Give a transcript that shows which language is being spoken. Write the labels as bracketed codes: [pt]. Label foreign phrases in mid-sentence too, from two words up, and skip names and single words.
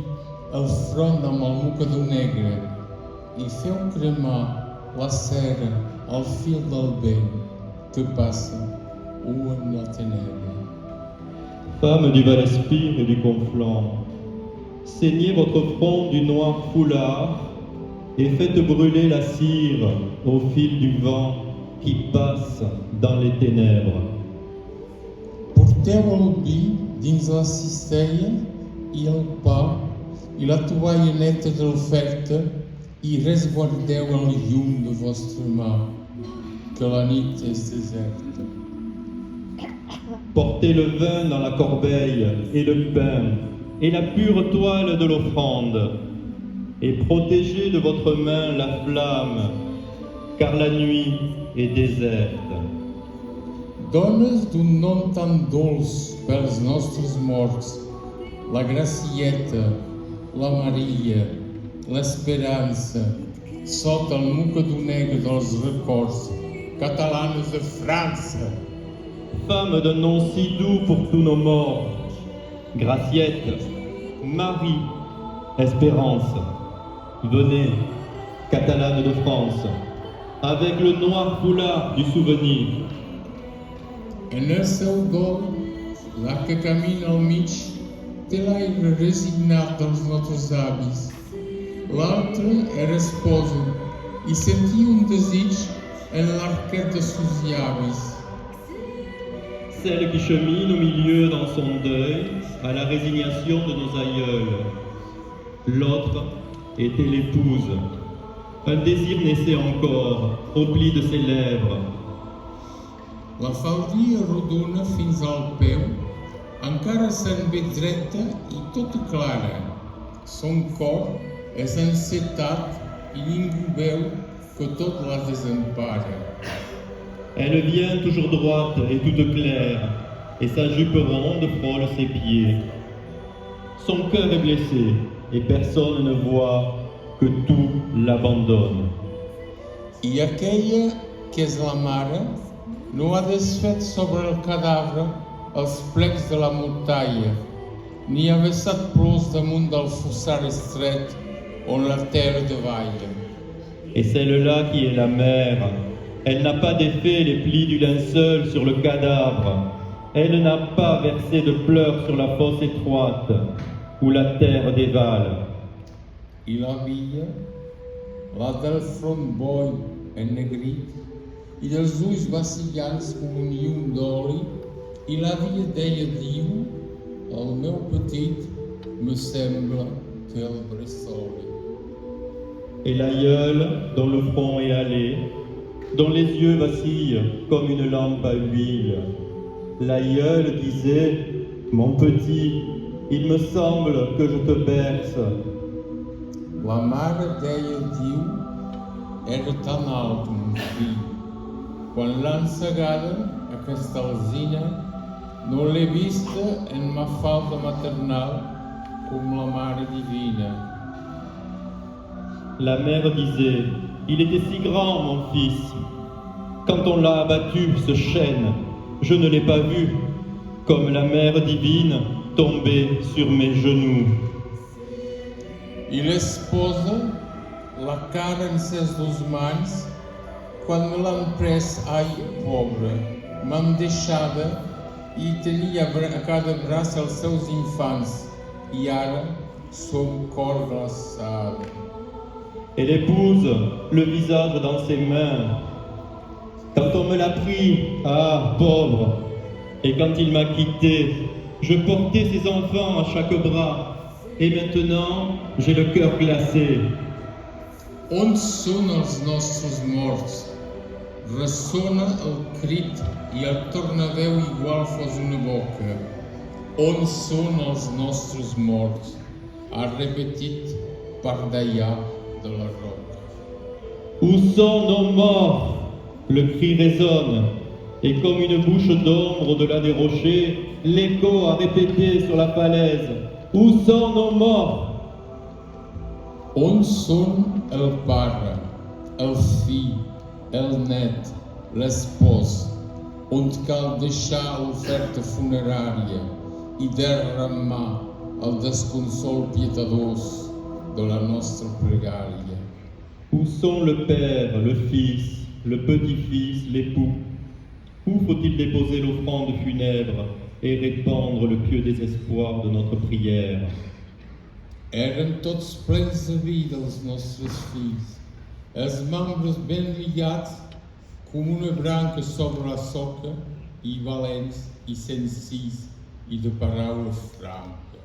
[ca] el front amb el mocador negre i feu cremar la cera al fil del vent que passa en la ténèbre. [fr] Femmes du Val-Espire et du Conflent, ceignez votre front du noir foulard et faites brûler la cire au fil du vent qui passe dans les ténèbres. [ca] Porteu el vi dins la cistella i el pa i la tovalha neta de l'oferta i resguardeu el llum de vostra mà, que la nit és deserta. [fr] Portez le vin dans la corbeille et le pain et la pure toile de l'offrande et protégez de votre main la flamme, car la nuit est déserte. [ca] Dones d'un nom tan dolç pels nostres morts, la Gracieta, la Maria, l'esperança, sota el mocador negre dels records, catalanes de França. [fr] Femmes d'un nom si doux pour tous nos morts, Graciette, Marie, Espérance, venez, catalanes de France, avec le noir foulard du souvenir. [ca] En el seu dol, la que camina al mig té l'aire resignat dels nostres avis. L'altra era esposa i sentia un desig en l'arquet de sus llavis. [fr] Celle qui chemine au milieu dans son deuil à la résignation de nos aïeuls. L'autre était l'épouse. Un désir naissait encore au pli de ses lèvres. [ca] La faldilla rodona fins al peu encara se'n ve dreta i tota clara. Son cor és encetat i ningú veu que tot la desempara. [fr] Elle vient toujours droite et toute claire, et sa jupe ronde frôle ses pieds. Son cœur est blessé, et personne ne voit que tout l'abandonne. [ca] I aquella, que és la mare, no ha desfet sobre el cadàver els plecs de la mortalla, ni ha vessat plors damunt del fossar estret on la terre davalla. [fr] Et celle-là qui est la mère, elle n'a pas défait les plis du linceul sur le cadavre. Elle n'a pas versé de pleurs sur la fosse étroite où la terre dévale. [ca] I la via, la del front boi ennegrit, e dels ulls vacillants com un llum d'oli, i l'àvia deia diu, el meu petit me sembla que el bressoli. [fr] Et l'aïeul, dont le front est hâlé, dont les yeux vacillent comme une lampe à huile. L'aïeul disait, mon petit, il me semble que je te berce. [ca] La mare deia diu, era tan alt, mon fill. Quan l'han segada, aquesta alzina, no l'he vista en ma falda maternal com la mare divina. [fr] La mère disait, il était si grand, mon fils. Quand on l'a abattu, ce chêne, je ne l'ai pas vu, comme la mère divine tombée sur mes genoux. [ca] I l'esposa, la cara en ses dues mans, quan me l'han pres, ai, pobre, m'han deixada i tenia a cada braç els seus infants, i ara som cor glaçada. [fr] Elle épouse le visage dans ses mains. Quand on me l'a pris, ah, pauvre, et quand il m'a quitté, je portais ses enfants à chaque bras, et maintenant j'ai le cœur glacé. [ca] On són els nostres morts? Ressona el crit i el tornaveu igual fos una boca. On són els nostres morts? Ha repetit per d'allà de la roca. [fr] Où sont nos morts? Le cri résonne, et comme une bouche d'ombre au-delà des rochers, l'écho a répété sur la falaise. Où sont nos morts? [ca] On són el pare, el fill, el net, l'espòs, on cal deixar l'oferta funerària i derramar el desconsol pietadós de la nostra pregària. [fr] Où sont le père, le fils, le petit-fils, l'époux? Où faut-il déposer l'offrande funèbre et répandre le pieux désespoir de notre prière? [ca] Eren tots plens de vida els nostres fills, els membres ben lligats com una branca sobre la soca, i valents i senzills i de paraula franca.